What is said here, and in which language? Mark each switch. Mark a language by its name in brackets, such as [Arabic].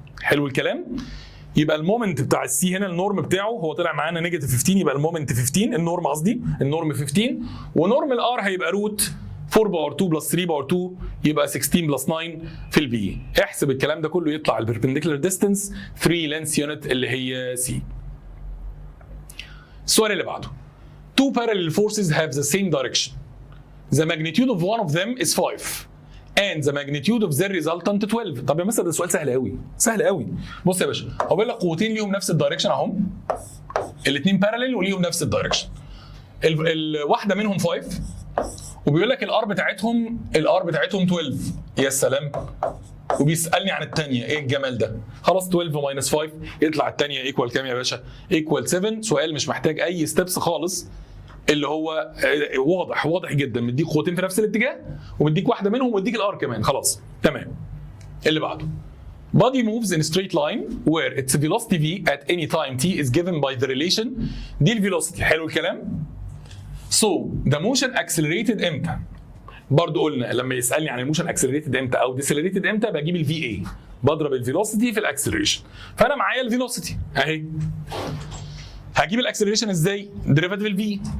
[Arabic] حلو الكلام؟ يبقى المومنت بتاع السي هنا النورم بتاعه هو طلع معانا نيجاتيف 15 يبقى المومنت 15 النورم قصدي النورم 15 ونورمال ار هيبقى روت 4 باور 2 بلس 3 باور 2 يبقى 16 بلس 9 في البي. احسب الكلام ده كله يطلع البربنديكولار ديستنس 3 لينث يونت اللي هي سي. [English] السؤال اللي بعده two parallel forces have the same direction. The magnitude of one of them is 5 and the magnitude of their resultant 12. [Arabic] طب يا مستر ده سؤال سهل قوي، سهل قوي. بص يا باشا هو بيقول لك قوتين ليهم نفس الدايركشن اهم، الاثنين باراليل وليهم نفس الدايركشن. الواحده منهم 5 وبيقول لك الار بتاعتهم 12. يا سلام. وبيسالني عن الثانيه، ايه الجمال ده؟ خلاص 12 ماينس 5 يطلع الثانيه ايكوال كام يا باشا؟ ايكوال 7. سؤال مش محتاج اي ستبس خالص، اللي هو واضح جدا، مديك قوتين في نفس الاتجاه ومديك واحده منهم ومديك الار كمان. خلاص تمام. اللي بعده [English] body moves in a straight line where its velocity v at any time t is given by the relation. [Arabic] دي الفيلوسيتي. حلو الكلام؟ [English] So the motion accelerated [Arabic] امتى؟ برضو قلنا لما يسالني عن الموشن اكسلريتد امتى او ديسلريتد امتى بجيب الفي اي، بضرب الفيلوسيتي في الاكسلريشن. فانا معايا الفيلوسيتي اهي. هجيب الاكسلريشن ازاي؟ ديريفاتيف الفي.